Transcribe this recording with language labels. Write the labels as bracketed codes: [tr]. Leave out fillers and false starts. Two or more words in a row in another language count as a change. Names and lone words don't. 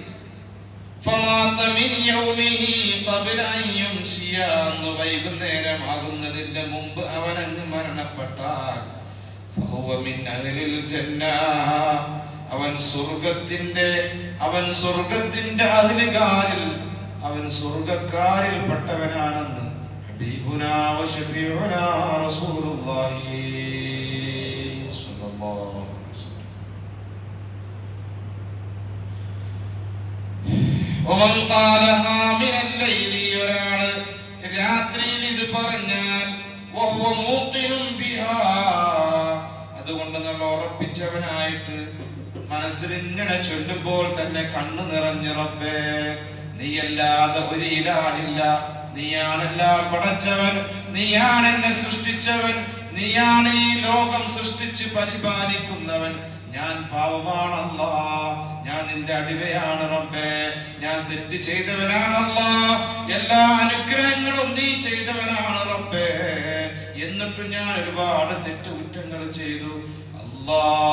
[ml] വൈകുന്നേരം ആകുന്നതിന്റെ മുമ്പ് അവനങ്ങ് മരണപ്പെട്ടാൽ അവൻ സ്വർഗ്ഗക്കാരിൽ പെട്ടവനാണെന്ന് [ar] حبيبنا وشفيعنا رسول الله صلى الله ومن قالها من الليل [ml] ഒരാൾ രാത്രിയിൽ ഇത് പറഞ്ഞാൽ [ar] وهو موقن بها, [ml] അതുകൊണ്ട് നമ്മൾ ഉറപ്പിച്ചവനായിട്ട് മനസ്സിൽ ഇങ്ങനെ ചൊല്ലുമ്പോൾ തന്നെ കണ്ണു നിറഞ്ഞ റബ്ബേ നീയല്ലാതെ ഒരു ഇലാഹില്ല, നീയാണെല്ലാം പടച്ചവൻ, നീയാണ് എന്നെ സൃഷ്ടിച്ചവൻ, നീയാണ് ഈ ലോകം സൃഷ്ടിച്ച് പരിപാലിക്കുന്നവൻ, ഞാൻ പാവമാണല്ലാ, ഞാൻ നിന്റെ അടിമയാണ് റബ്ബേ, ഞാൻ തെറ്റ് ചെയ്തവനാണല്ലാ, എല്ലാ അനുഗ്രഹങ്ങളും നീ ചെയ്തവനാണ് റബ്ബേ, എന്നിട്ട് ഞാൻ ഒരുപാട് തെറ്റുകുറ്റങ്ങൾ ചെയ്തു അല്ലാ,